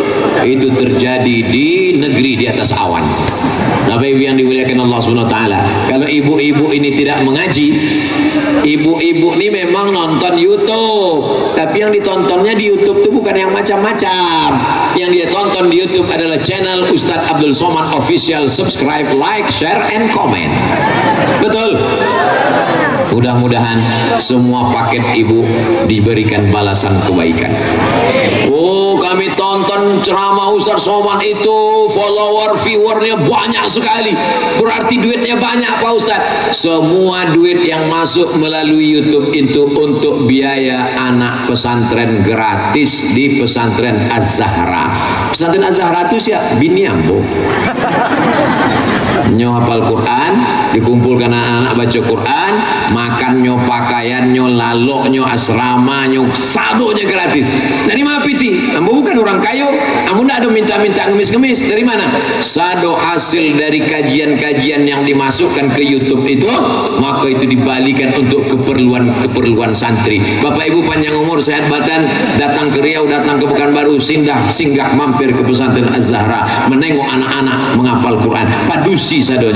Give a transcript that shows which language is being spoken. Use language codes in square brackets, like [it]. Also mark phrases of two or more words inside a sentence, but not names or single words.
[id] Itu terjadi di negeri di atas awan. Bapak Ibu yang dimuliakan Allah [ar] سبحانه وتعالى, [id] kalau ibu-ibu ini tidak mengaji, ibu-ibu ini memang nonton YouTube, tapi yang ditontonnya di YouTube itu bukan yang macam-macam. Yang dia tonton di YouTube adalah channel Ustadz Abdul Somad Official. [en] Subscribe, like, share, and comment. [id] Betul? Mudah-mudahan semua paket ibu diberikan balasan kebaikan. Oh, kami tonton ceramah Ustaz Somad itu, follower, viewernya banyak sekali. Berarti duitnya banyak Pak Ustaz. Semua duit yang masuk melalui YouTube itu untuk biaya anak pesantren gratis di pesantren Az-Zahra. Pesantren Az-Zahra itu siapa? [min] Bini ambo. Nyo hafal Quran, dikumpulkan anak-anak baca Quran, makannya, pakaiannya, laloknya, asramanya, sadonya gratis. Dari mana piti? Ambo bukan orang kayo, ambo ndak ada minta-minta ngemis-ngemis. Dari mana? [id] Sado hasil dari kajian-kajian yang dimasukkan ke YouTube itu, maka itu dibalikan untuk keperluan santri. Bapak Ibu panjang umur, sehat badan, datang ke Riau, datang ke Pekanbaru, singgah mampir ke pesantren Az-Zahra, menengok anak-anak menghafal Quran, [min] padusi sadonya.